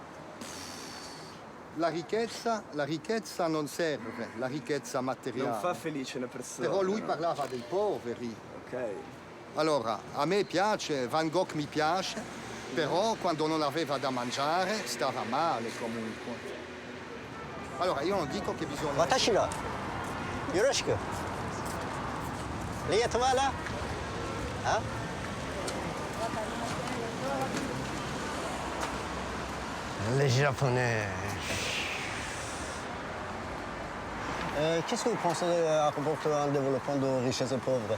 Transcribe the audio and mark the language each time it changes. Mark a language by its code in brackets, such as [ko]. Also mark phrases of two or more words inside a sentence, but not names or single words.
[it] la ricchezza non serve, la ricchezza materiale. Non fa felice una persona. Però lui no? parlava dei poveri. Ok. Allora, a me piace, Van Gogh mi piace, però quando non aveva da mangiare stava male comunque. Allora, io non dico che bisogna... 私がよろしく。Lihat voilà. [fr] Hein? Les Japonais. Qu'est-ce que vous pensez à propos du développement de richesses et pauvres?